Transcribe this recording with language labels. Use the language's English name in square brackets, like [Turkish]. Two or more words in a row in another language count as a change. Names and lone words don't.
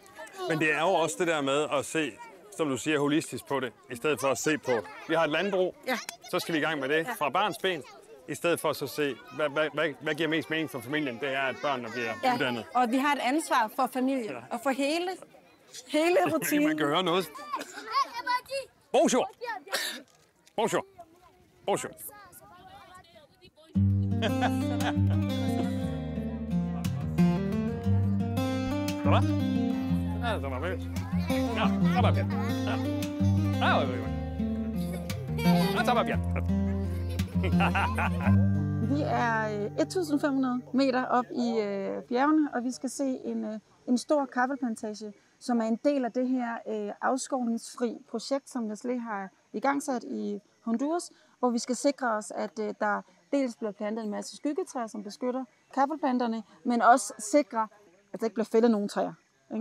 [Danish] Men det er jo også det der med at se, som du siger, holistisk på det, i stedet for at se på, vi har et landbrug, så skal vi i gang med det fra barns ben, i stedet for så at se, hvad giver mest mening for familien, det er, at børnene bliver uddannet. Og vi har et ansvar for familien og for hele rutinen. Man kan høre noget. [French] Bonjour! Bonjour! Bonjour! Ça va? Ah, ça va bien. Ja, ça va bien. Ah, oui, oui. Ah, ça va bien. [Danish] Vi er 1.500 meter op i bjergene, og vi skal se en stor kaffeplantage, som er en del af det her afskovningsfri projekt, som Nestlé har igangsat i Honduras, hvor vi skal sikre os, at der dels bliver plantet en masse skyggetræer, som beskytter kaffeplanterne, men også sikre, at der ikke bliver fældet nogen træer, ikke?